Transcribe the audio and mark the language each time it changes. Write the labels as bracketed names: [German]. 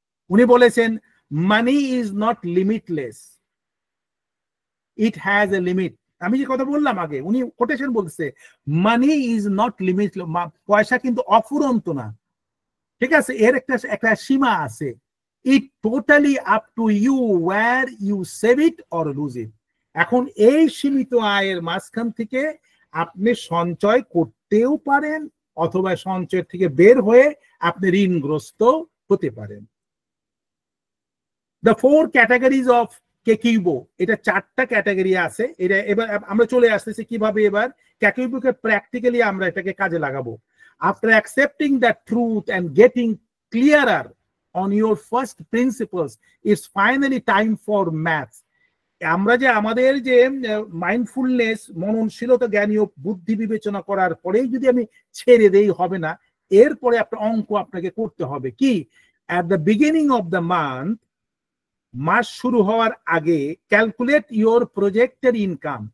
[Bangla] উনি বলেছেন [English] Money is not limitless, it has a limit. [Bangla] আমি যে কথা বললাম আগে, উনি কোটেশন বলছে [English] money is not limitless, [Bangla] পয়সা কিন্তু অফুরন্ত না, ঠিক আছে? এর একটা সীমা আছে। [English] It totally up to you where you save it or lose it. [Bangla] এখন এই সীমিত আয়ের মাঝখান থেকে আপনি সঞ্চয় করতেও পারেন, অথবা সঞ্চয় থেকে বের হয়ে আপনি ঋণগ্রস্ত হতে পারেন। [English] The 4 categories of [Bangla] কেকিউবো, এটা 4টা ক্যাটাগরি আছে। এটা এবার আমরা চলে আসতেছি কিভাবে এবার কেকিউবোকে প্র্যাকটিক্যালি আমরা এটাকে কাজে লাগাবো। [English] After accepting the truth and getting clearer on your first principles, it's finally time for maths. [Bangla] আমরা যে আমাদের যে মাইন্ডফুলনেস, মননশীলতা, জ্ঞানীয় বুদ্ধি বিবেচনা করার পরেই যদি আমি ছেড়ে দেই হবে না, এরপরে আপনার অঙ্ক আপনাকে করতে হবে। কি? [English] at the beginning of the month, [Bangla] মাস শুরু হওয়ার আগে [English] Calculate your projected income.